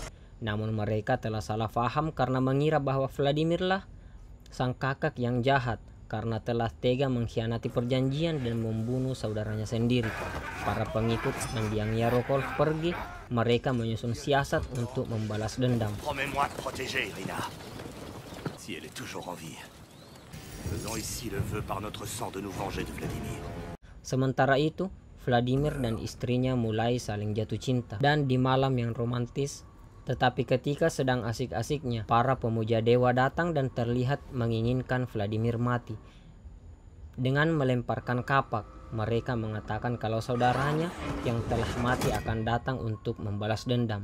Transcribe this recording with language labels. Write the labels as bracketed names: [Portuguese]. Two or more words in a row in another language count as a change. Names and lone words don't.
[Indonesian] Namun mereka telah salah faham karena mengira bahwa Vladimirlah sang kakak yang jahat karena telah tega mengkhianati perjanjian dan membunuh saudaranya sendiri. Para pengikut mendiang Yarokov pergi, mereka menyusun siasat untuk membalas dendam. [French] Promets-moi de protéger, Irina. Si elle est toujours en vie. Faisons ici le vœu par notre sang de nous venger de Vladimir. [Indonesian] Sementara itu, Vladimir dan istrinya mulai saling jatuh cinta. Dan di malam yang romantis, tetapi ketika sedang asik-asiknya, para pemuja dewa datang dan terlihat menginginkan Vladimir mati. Dengan melemparkan kapak, mereka mengatakan kalau saudaranya yang telah mati akan datang untuk membalas dendam.